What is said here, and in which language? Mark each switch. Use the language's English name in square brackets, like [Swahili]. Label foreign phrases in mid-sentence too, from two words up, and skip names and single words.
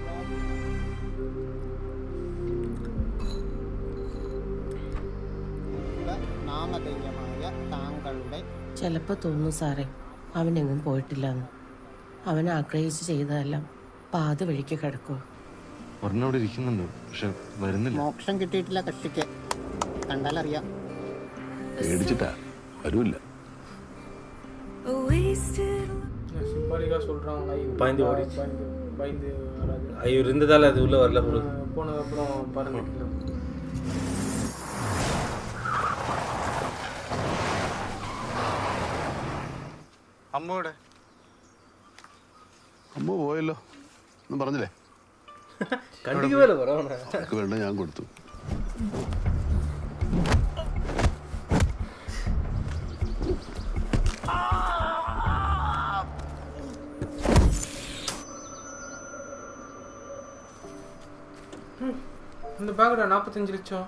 [Malayalam] ചിലപ്പോൾ തോന്നുന്നു സാറേ അവനെങ്ങും പോയിട്ടില്ലെന്ന്. അവൻ ആഗ്രഹിച്ച് ചെയ്തതെല്ലാം പാതി വഴിക്ക് കിടക്കുക. ഒരെണ്ണവിടെ ഇരിക്കുന്നുണ്ട്, പക്ഷെ വരുന്നില്ല. മോക്ഷം കിട്ടിയിട്ടില്ല കക്ഷിക്ക്, കണ്ടാലറിയാം. പേടിച്ചിട്ടാ വരൂല്ല. [Tamil] சிம்பாலிக்காக சொல்கிறாங்களா? பயந்து ஓடிச்சு. பயந்து வராது. இவர் இருந்ததால் அது உள்ளே வரல போல. போனதுக்கப்புறம் பறந்துட்டு [Malayalam] അമ്മയുടെ അമ്മ പോയല്ലോ ഒന്നും പറഞ്ഞില്ലേ? കണ്ടിക്കുമല്ലോ പറയണ. അവർക്ക് വേണ്ട ഞാൻ കൊടുത്തു. [Tamil] இந்த பேக்கடா 45 லட்சம்.